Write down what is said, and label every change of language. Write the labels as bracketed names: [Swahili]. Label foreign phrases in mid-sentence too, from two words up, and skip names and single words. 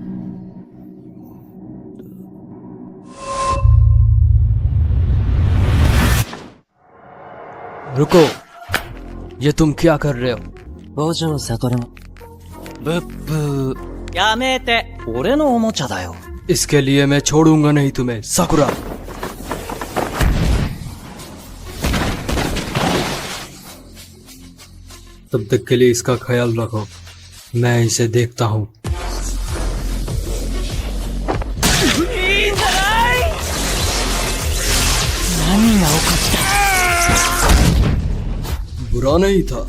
[Hindi] रुको, ये तुम क्या कर रहे हो? [Japanese] 五条悟のブッブーやめて俺のおもちゃだよ [Hindi] इसके लिए मैं छोड़ूंगा नहीं तुम्हें, साकुरा। तब तक के लिए इसका ख्याल रखो, मैं इसे देखता हूँ। बुरा नहीं था।